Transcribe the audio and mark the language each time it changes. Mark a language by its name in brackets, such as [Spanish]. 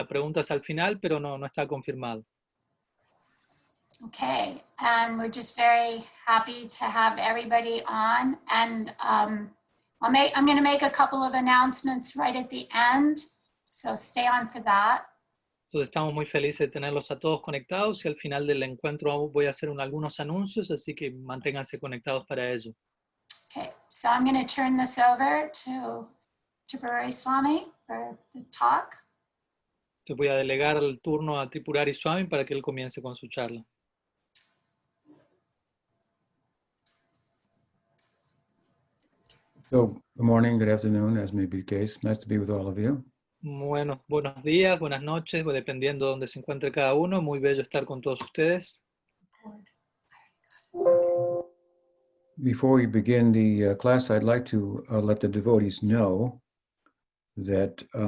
[Spanish] preguntas al final, pero no está confirmado. [English] Okay, and we're just very happy to have everybody on. And I'm going to make a couple of announcements right at the end, so stay on for that. [Spanish] Entonces estamos muy felices de tenerlos a todos conectados y al final del encuentro voy a hacer algunos anuncios, así que manténganse conectados para ello. [English] Okay, so I'm going to turn this over to Tripurari Swami for the talk. [Spanish] Te voy a delegar el turno a Tripurari Swami para que él comience con su charla. [English] So, good morning, good afternoon, as may be the case. Nice to be with all of you. [Spanish] Buenos días, buenas noches, dependiendo de dónde se encuentre cada uno. Muy bello estar con todos ustedes. [English] Before we begin the class, I'd like to let the devotees know that